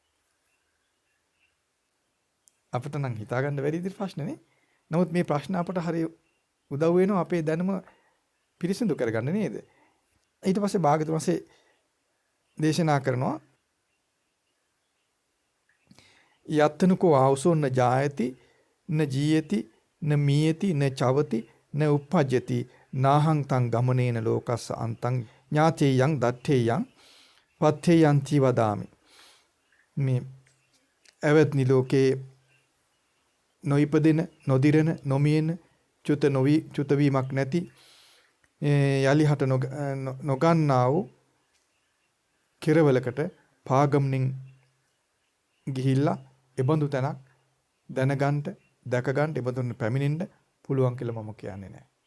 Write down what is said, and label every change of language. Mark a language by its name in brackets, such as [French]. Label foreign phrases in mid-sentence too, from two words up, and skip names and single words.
[Sinhala] අපිට නම් හිතා ගන්න බැරි ඉදිරි ප්‍රශ්නනේ. නමුත් මේ ප්‍රශ්න අපට හරිය උදව් වෙනවා අපේ දැනුම පිරිසිදු කරගන්න නේද? ඊට පස්සේ භාගතුන් වහන්සේ දේශනා කරනවා [Pali] යත්තනකෝ ආවසෝන්න ජායති න ජීයති න මීයති න චවති න උප්පජ්ජති නාහං තං ගමනේන ලෝකස්ස අන්තං ඥාතේයං දත්තේයං පත්තේයන්ති වදාමි. [Sinhala] මේ එවත්නි ලෝකේ නොයිපදෙන නොදිරෙන නොමියෙන චුත වීමක් නැති යලි හට නොගන්නා වූ කෙරවලකට පාගමනින් ගිහිල්ලා එබඳු තැනක් දැනගන්න දැකගන්න එබඳුන් පැමිණෙන්න පුළුවන් කියලා මම කියන්නේ නැහැ.